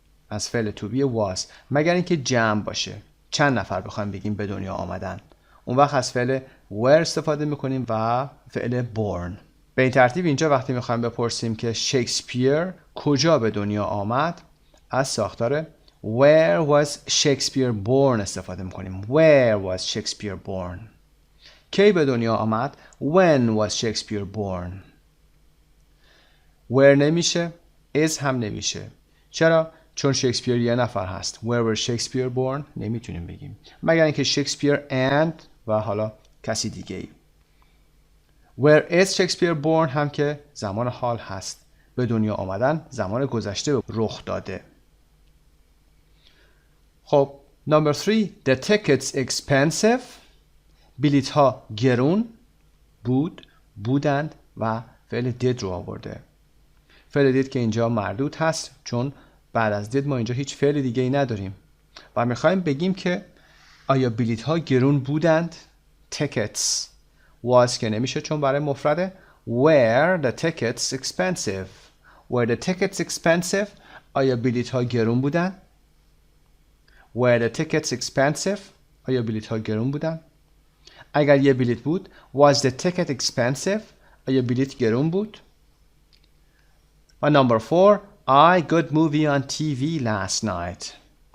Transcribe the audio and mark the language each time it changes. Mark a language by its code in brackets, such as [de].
[fa] از فعل to be was مگر اینکه جمع باشه. چند نفر بخوایم بگیم به دنیا آمدن اون وقت از فعل were استفاده میکنیم و فعل born. به این ترتیب اینجا وقتی میخوایم بپرسیم که شکسپیر کجا به دنیا آمد از ساختار [en] Where was Shakespeare born [fa] استفاده میکنیم. [en] Where was Shakespeare born. [fa] کی به دنیا آمد. [en] When was Shakespeare born. [fa] Where نمیشه. is هم نمیشه. چرا؟ چون شکسپیر یه نفر هست. [en] Where was Shakespeare born [fa] نمیتونیم بگیم مگر اینکه شکسپیر and و حالا کسی دیگه ای. [en] Where is Shakespeare born [fa] هم که زمان حال هست. به دنیا آمدن زمان گذشته رخ داده. [en] خب Number 3 The ticket's expensive. [fa] بلیط ها گرون بود، بودند و فعل did رو آورده. فعل did که اینجا مردود هست چون بعد از did ما اینجا هیچ فعل دیگه ای نداریم و میخوایم بگیم که آیا بلیط ها گرون بودند؟ [en] tickets was [fa] که نمیشه چون برای مفرده. [en] were the tickets expensive. were the tickets expensive؟ [fa] آیا بلیط ها گرون بودند؟ [en] were the tickets expensive؟ آیا بلیط ها گرون بودند؟ [fa] اگر یه بلیط بود [en] was the ticket expensive؟ [fa] آیا بلیط گرون بود؟ [en] و number 4 I good movie on TV last night.